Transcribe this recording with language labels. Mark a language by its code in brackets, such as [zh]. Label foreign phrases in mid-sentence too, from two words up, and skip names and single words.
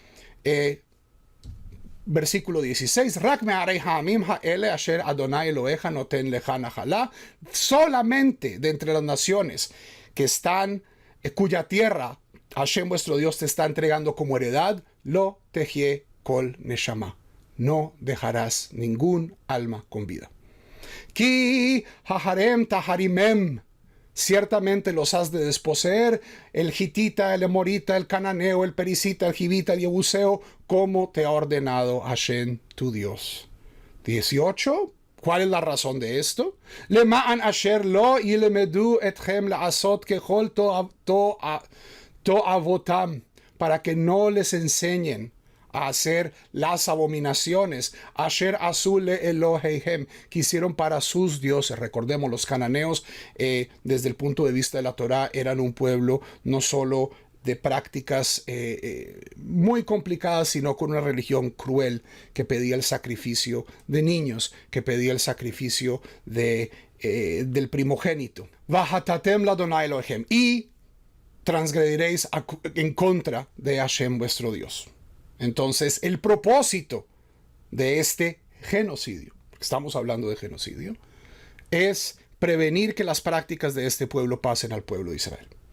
[es] Versículo 16. Solamente de entre las naciones que están, cuya tierra Hashem vuestro Dios te está entregando como heredad, [he] לא תחיה כל נשמה. [es] No dejarás ningún alma con vida. [he] כי החרם תחרימם. [es] Ciertamente los has de desposeer, el hitita, el emorita, el cananeo, el pericita, el jibita, el yebuseo, como te ha ordenado Hashem tu Dios. 18. ¿Cuál es la razón de esto? [he] למען אשר לא ילמדו אתכם לעשות ככל תועבתם, [es] para que no les enseñen a hacer las abominaciones, [he] אשר עשו לאלהיהם, [es] que hicieron para sus dioses. Recordemos, los cananeos, desde el punto de vista de la Torah, eran un pueblo no solo de prácticas muy complicadas, sino con una religión cruel que pedía el sacrificio de niños, que pedía el sacrificio del primogénito. [he] וחטאתם לה' אלהים, [es] y transgrediréis en contra de Hashem vuestro Dios. Entonces, el propósito de este genocidio, porque estamos hablando de genocidio, es prevenir que las prácticas de este pueblo pasen al pueblo de Israel.